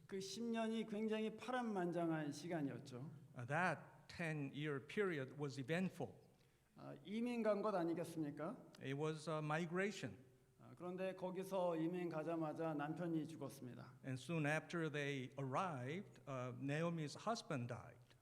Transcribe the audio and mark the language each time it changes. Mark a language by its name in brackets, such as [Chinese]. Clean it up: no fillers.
[Korean] 그 10년이 굉장히 파란만장한 시간이었죠. [English] That 10-year period was eventful. [Korean] 이민 간 것 아니겠습니까? [English] It was a migration. [Korean] 그런데 거기서 이민 가자마자 남편이 죽었습니다. [English] And soon after they arrived, Naomi's husband died.